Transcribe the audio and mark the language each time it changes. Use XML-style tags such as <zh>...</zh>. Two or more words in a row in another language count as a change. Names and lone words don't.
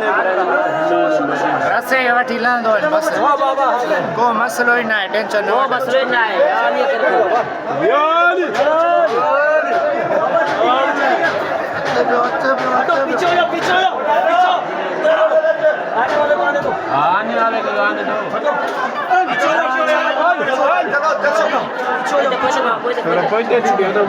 <sd>रसे वठी लहंदो आहिनि बस को मसलो ई न आहे टेंशन न वठो</sd> <hi>मसलो ना है यार ये कर पीछे हो पीछे आने वाले को आने दो थोड़ा पहुंच दे दीजिए तो</hi>